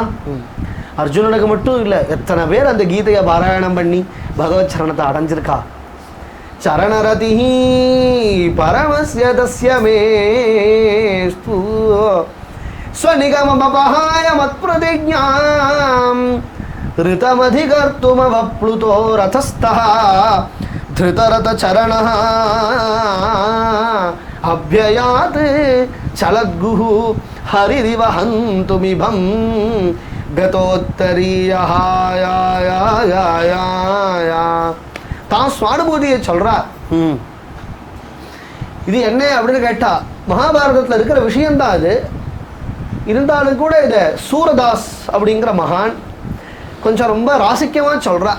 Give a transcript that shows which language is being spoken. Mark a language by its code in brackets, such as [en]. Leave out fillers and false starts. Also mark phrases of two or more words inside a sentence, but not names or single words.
[ta] அர்ஜுனனுக்கு மட்டும் இல்லை, எத்தனை பேர் அந்த கீதையை பாராயணம் பண்ணி பகவத் சரணத்தை அடைஞ்சிருக்கா. [sa] शरणरति परमस्य तस्यमेस्तु स्वनिगमपहाय मत्प्रतिज्ञाम् ऋतमधिकर्तुमवप्लुतो रथस्थः धृतरथचरणः अभ्ययात् चलद्गुः हरिरिव हन्तुमिभं गतोत्तरीयः [ta] தான் சுவானுபூதியை சொல்கிறார். இது என்ன அப்படின்னு கேட்டால் மகாபாரதத்தில் இருக்கிற விஷயந்தான் அது. இருந்தாலும் கூட இதை சூரதாஸ் அப்படிங்கிற மகான் கொஞ்சம் ரொம்ப ராசிக்கமாக சொல்கிறார்.